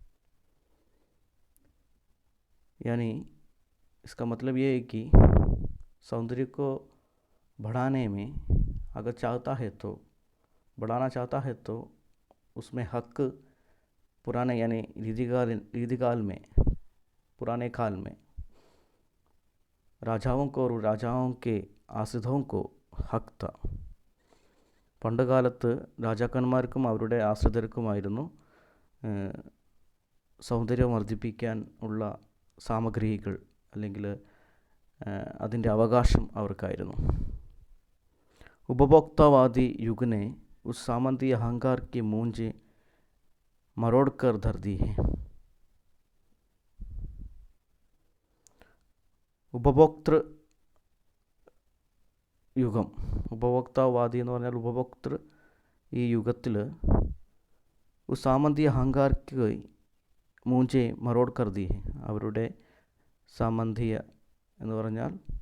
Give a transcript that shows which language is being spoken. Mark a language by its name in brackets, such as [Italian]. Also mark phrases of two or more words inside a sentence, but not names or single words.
[Hindi] यानी इसका मतलब ये है कि सौंदर्य को बढ़ाने में अगर चाहता है तो बढ़ाना चाहता है तो उसमें हक पुराने यानी रीतिकाल में पुराने काल में राजाओं को और राजाओं के ആശ്രിതവും को हक था. [Malayalam] പണ്ട് കാലത്ത് രാജാക്കന്മാർക്കും അവരുടെ ആശ്രിതർക്കുമായിരുന്നു സൗന്ദര്യം വർദ്ധിപ്പിക്കാൻ ഉള്ള സാമഗ്രികൾ അല്ലെങ്കിൽ അതിൻ്റെ അവകാശം അവർക്കായിരുന്നു. [Hindi] उपभोक्तावादी युग ने उस सामंती अहंकार की मूंज मरोड़ कर धर दी है. [Malayalam] ഉപഭോക്തൃ യുഗം, ഉപഭോക്താവാദി എന്ന് പറഞ്ഞാൽ ഉപഭോക്തൃ ഈ യുഗത്തിൽ [Hindi] सामंती अहंकार की मूंछें मरोड़ कर दी, [Malayalam] അവരുടെ സാമന്തിയ എന്ന് പറഞ്ഞാൽ